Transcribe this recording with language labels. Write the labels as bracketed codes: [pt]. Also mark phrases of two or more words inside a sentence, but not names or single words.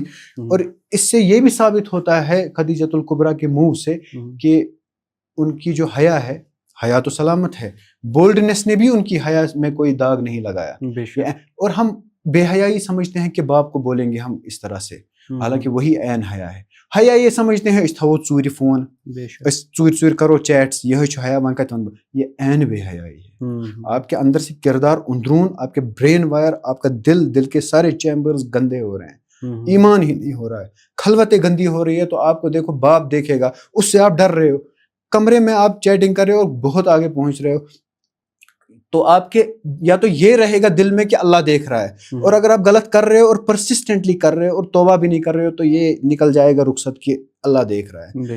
[ur] اور اس سے یہ بھی ثابت ہوتا ہے خدیجۃ الکبریٰ کے منہ سے کہ ان کی جو حیا ہے, حیا تو سلامت ہے, بولڈنس نے بھی ان کی حیا میں کوئی داغ نہیں لگایا. اور ہم بے حیائی سمجھتے ہیں کہ باپ کو بولیں گے ہم اس طرح سے, حالانکہ وہی عین حیا ہے. حیا یہ سمجھتے ہیں [ks] اس تھاو ژوٗرِ فون, اس ژوٗرِ کرو چیٹس, یہ چھُ حیا, وۄنۍ کتہِ وَنہٕ بہٕ, [ur] یہ عین بے حیائی ہے. آپ کے اندر سے کردار اندرون, آپ کے [en] brain wire, [ur] آپ کا دل کے سارے چیمبرز گندے ہو رہے ہیں, ایمان ہی نہیں ہو رہا ہے, خلوتیں گندی ہو رہی ہے. تو آپ کو دیکھو باپ دیکھے گا, اس سے آپ ڈر رہے ہو, کمرے میں آپ چیٹنگ کر رہے ہو اور بہت آگے پہنچ رہے ہو, تو آپ کے یا تو یہ رہے گا دل میں کہ اللہ دیکھ رہا ہے, اور اگر آپ غلط کر رہے ہو اور پرسسٹنٹلی کر رہے ہو اور توبہ بھی نہیں کر رہے ہو تو یہ نکل جائے گا رخصت کہ اللہ دیکھ رہا ہے.